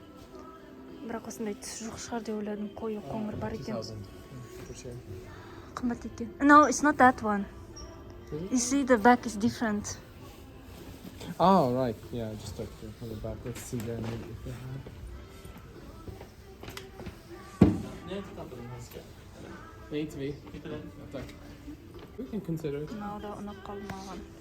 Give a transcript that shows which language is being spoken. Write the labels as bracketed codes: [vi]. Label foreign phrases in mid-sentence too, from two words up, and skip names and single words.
[kk] Бірақ осындай түс жоқ шығар деп ойладым. Қою қоңыр бар екен. Қымбат екен. [en] No, it's not that one. You see the back is different. Oh, right. Yeah, just like on the back. Let's see there. Need to be. We can consider it. [kk] Мынау да ұнап қалды маған.